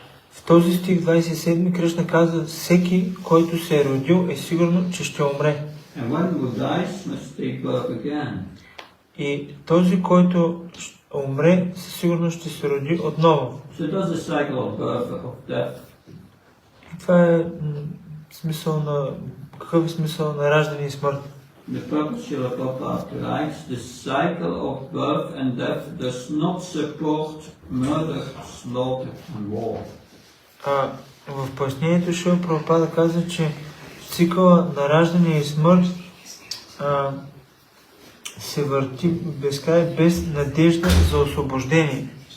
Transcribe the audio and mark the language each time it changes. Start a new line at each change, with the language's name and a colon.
Bulgarian: в този стих 27 Кришна казва, всеки, който се е родил, е сигурно, че ще умре.
English: And one who dies must take birth again.
Bulgarian: И този, който умре, със сигурност ще се роди отново.
English: So does the cycle of birth, of death.
Bulgarian: И това е смисъл на... Какъв е смисъл на раждане и смърт?
English: The purpose Srila Prabhupada writes, the cycle of birth and death does not support murder, slaughter and war.
Bulgarian: В пояснението Шрила Прабхупада казва, че цикъла на раждане и смърт се върти безкрай без надежда за освобождение.